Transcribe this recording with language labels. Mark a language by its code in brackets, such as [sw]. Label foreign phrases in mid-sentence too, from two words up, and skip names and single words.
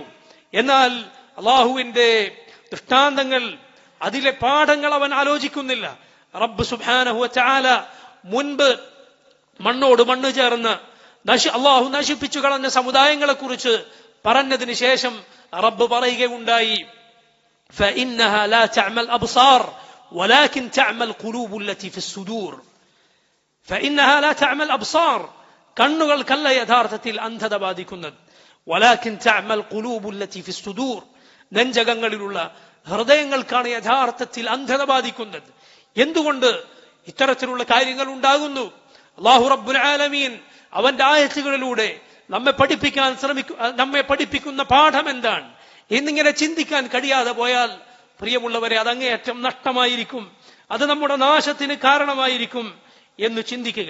[ml] എന്നാൽ അള്ളാഹുവിന്റെ ദൃഷ്ടാന്തങ്ങൾ, അതിലെ പാഠങ്ങൾ അവൻ ആലോചിക്കുന്നില്ല. റബ്ബ് [ar] سبحانه وتعالى [ml] മുൻപ് മണ്ണോട് മണ്ണ് ചേർന്ന് അള്ളാഹു നശിപ്പിച്ചു കളഞ്ഞ സമുദായങ്ങളെ കുറിച്ച് പറഞ്ഞതിന് ശേഷം റബ്ബ് പറയുകയുണ്ടായി, [ar] فإنها لا تعمى الأبصار ولكن تعمى القلوب التي في الصدور. فإنها لا تعمى الأبصار, [ml] കണ്ണുകൾക്കല്ല യഥാർത്ഥത്തിൽ അന്ധത ബാധിക്കുന്നത്. [ar] ولكن تعمى القلوب التي في الصدور, [ml] നെഞ്ചകങ്ങളിലുള്ള ഹൃദയങ്ങൾക്കാണ് യഥാർത്ഥത്തിൽ അന്ധത ബാധിക്കുന്നത്. എന്തുകൊണ്ട് ഇത്തരത്തിലുള്ള കാര്യങ്ങൾ ഉണ്ടാകുന്നു? അല്ലാഹു [ar] رب العالمين [ml] അവന്റെ ആയത്തുകളിലൂടെ നമ്മെ പഠിപ്പിക്കുന്ന പാഠം എന്താണ് എന്നിങ്ങനെ ചിന്തിക്കാൻ കഴിയാതെ പോയാൽ പ്രിയമുള്ളവരെ, അതങ്ങേയറ്റം നഷ്ടമായിരിക്കും, അത് നമ്മുടെ നാശത്തിന് കാരണമായിരിക്കും എന്ന് ചിന്തിക്കുക.